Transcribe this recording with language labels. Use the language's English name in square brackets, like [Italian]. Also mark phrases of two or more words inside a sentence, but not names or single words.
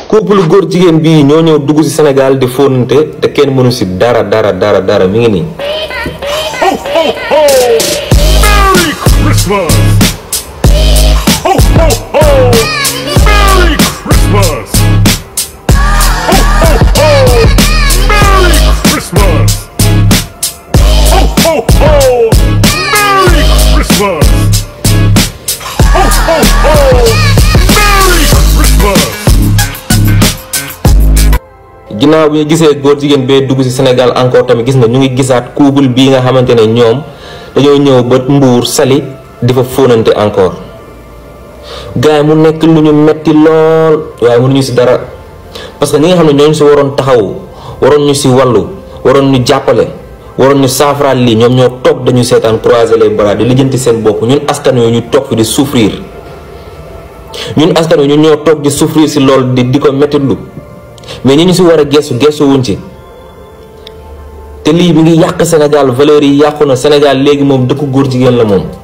[Wolof] couple góor jigéen bii ñoo ñëw dugg ci Sénégal di fóonante te kenn mënu ci dara mi ngi nii. [English] Merry Christmas! Ho, ho, ho! Merry Christmas! Ho, ho, ho! Merry Christmas! Ho, ho, ho! Merry Christmas! Ho, ho, ho! Merry Christmas! [Wolof] ginnaaw bi ñu gisee góor jigéen bee dugg ci Sénégal encore tamit gis nga ñu ngi gisaat couple bii nga xamante ne ñoom dañoo ñëw ba Mbour Saly di fa fóonante encore gars yi mu nekk lu ñu metti lool waaye mënuñu ci dara [French] parce que [Wolof] ñi nga xam ne ñooñu ci waroon taxaw waroon ñu ci wàllu waroon ñu jàppale waroon ñu saafaraal lii ñoom ñoo toog dañu seetaan [French] croiser les bras [Wolof] di lijjanti seen bopp ñun askan wi ñu toog fi di souffrir ñun askan wi ñun ñoo toog di souffrir ci lool di ko mettitlu mais ñi ñu ci war a gestu wuñ ci te lii mi ngi yàq Sénégal valeurs yi yàqu na Sénégal léegi moom dëkku góor jigéen la moom